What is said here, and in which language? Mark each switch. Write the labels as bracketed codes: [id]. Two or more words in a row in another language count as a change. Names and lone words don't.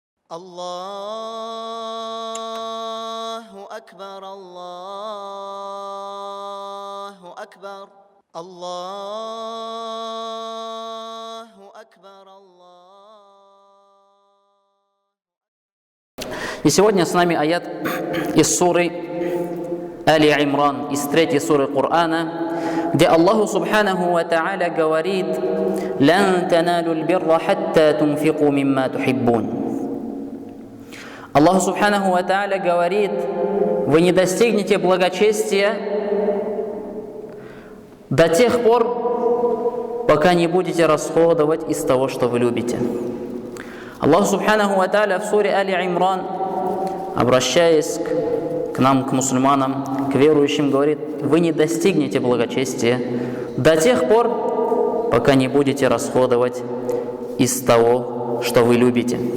[ar] الله أكبر الله أكبر الله أكبر [ru] И сегодня с нами аят из суры Али Имран, из 3 суры Корана, где Аллаху [ar] سبحانه وتعالى [ru] говорит: [ar] «لن تنالوا البر حتى تنفقوا مما تحبون». [ru] Аллах [ar] سبحانه وتعالى [ru] говорит: вы не достигнете благочестия до тех пор, пока не будете расходовать из того, что вы любите. Аллах [ar] سبحانه وتعالى [ru] в суре Али Имран, обращаясь к нам, к мусульманам, к верующим, говорит: вы не достигнете благочестия до тех пор, пока не будете расходовать из того, что вы любите.